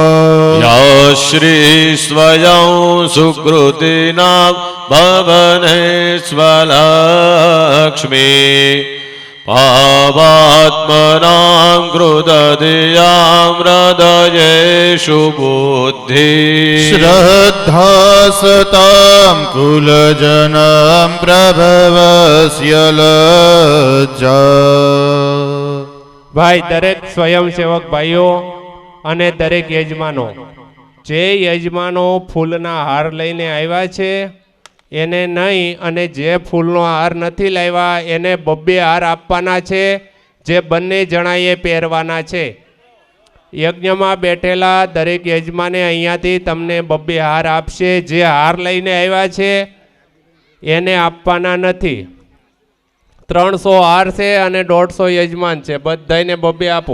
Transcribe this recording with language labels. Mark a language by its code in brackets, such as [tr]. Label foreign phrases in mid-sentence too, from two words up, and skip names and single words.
[sa] या श्री स्वयं सुकृतिनां भवने स्वलक्ष्मी पावात्मनां कृदधियां हृदयेषु बुद्धि श्रद्धा सतां कुलजनं प्रभवस्य लज्जा [gu] ભાઈ દરેક સ્વયંસેવક ભાઈઓ અને દરેક યજમાનો જે યજમાનો ફૂલના હાર લઈને આવ્યા છે એને નહીં અને જે ફૂલનો હાર નથી લાવ્યા એને બબ્બે હાર આપવાના છે જે બંને જણાએ પહેરવાના છે યજ્ઞમાં બેઠેલા દરેક યજમાને અહીંયાથી તમને બબ્બે હાર આપશે જે હાર લઈને આવ્યા છે એને આપવાના નથી 300 હાર છે અને 150 યજમાન છે બધાને બબ્બે આપો